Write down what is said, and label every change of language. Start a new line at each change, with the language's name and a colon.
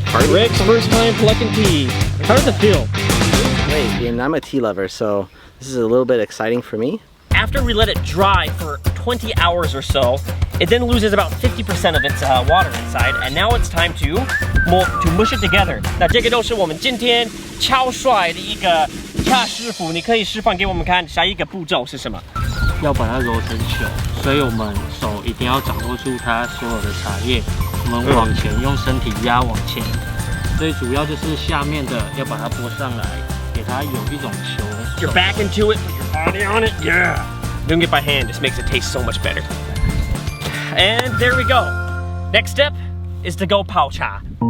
English: Rick's first time plucking tea. How does it feel? Great, and I'm a tea lover, so this is a little bit exciting for me. After we let it dry for 20 hours or so, it then loses about 50% of its water inside, and now it's time to mush it together.
Chinese: 那这个都是我们今天超帅的一个恰师傅，你可以示范给我们看下一个步骤是什么？要把它揉成球，所以我们手一定要掌握住它所有的茶叶。我们往前用身体压往前，最主要就是下面的要把它拨上来，给它有一种球。
English: You're back into it, put your body on it, yeah. Doing it by hand just makes it taste so much better. And there we go. Next step is to go pao cha.